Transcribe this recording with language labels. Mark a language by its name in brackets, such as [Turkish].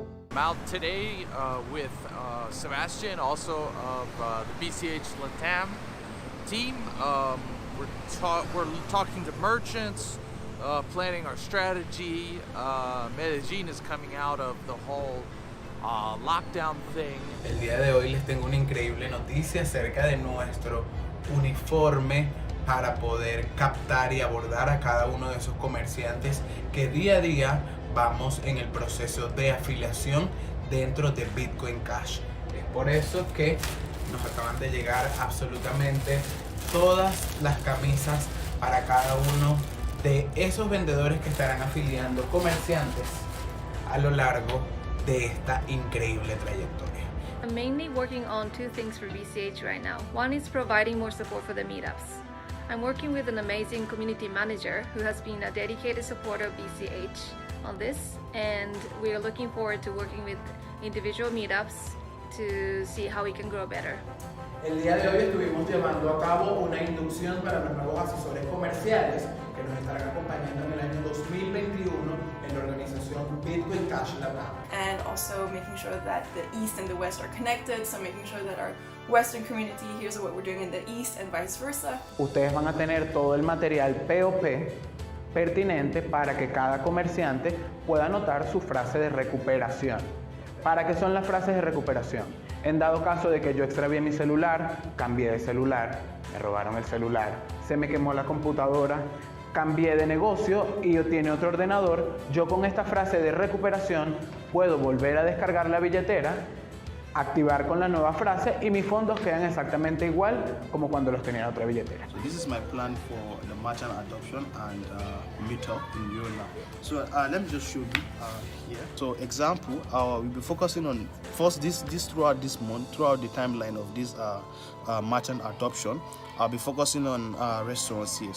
[English] I'm out today with Sebastian, also of the BCH Latam team. We're talking to merchants, planning our strategy. Medellin is coming out of the whole lockdown thing. [Spanish] El día de hoy les tengo una increíble noticia acerca de nuestro uniforme para poder captar y abordar a cada uno de esos comerciantes que día a día vamos en el proceso de afiliación dentro de Bitcoin Cash. Es por eso que nos acaban de llegar absolutamente todas las camisas para cada uno de esos vendedores que estarán afiliando comerciantes a lo largo de esta increíble trayectoria. [English] I'm mainly working on two things for BCH right now. One is providing more support for the meetups. I'm working with an amazing community manager who has been a dedicated supporter of BCH on this, and we are looking forward to working with individual meetups to see how we can grow better. [Spanish] El día de hoy estuvimos llevando a cabo una inducción para los nuevos asesores comerciales que nos estarán acompañando en el año 2021 en la organización Bitcoin Cash Latam. [English] And also making sure that the East and the West are connected, so making sure that our Western community hears what we're doing in the East and vice versa. [Spanish] Ustedes van a tener todo el material POP pertinente para que cada comerciante pueda anotar su frase de recuperación. ¿Para qué son las frases de recuperación? En dado caso de que yo extravié mi celular, cambié de celular, me robaron el celular, se me quemó la computadora, cambié de negocio y tiene otro ordenador, yo con esta frase de recuperación puedo volver a descargar la billetera, activar con la nueva frase y mis fondos quedan exactamente igual como cuando los tenía en otra billetera. [English] So this is my plan for the merchant adoption and meetup in Yoemar. So let me just show you here. So example, we'll be focusing on first this throughout this month, throughout the timeline of this merchant adoption. I'll be focusing on restaurants here.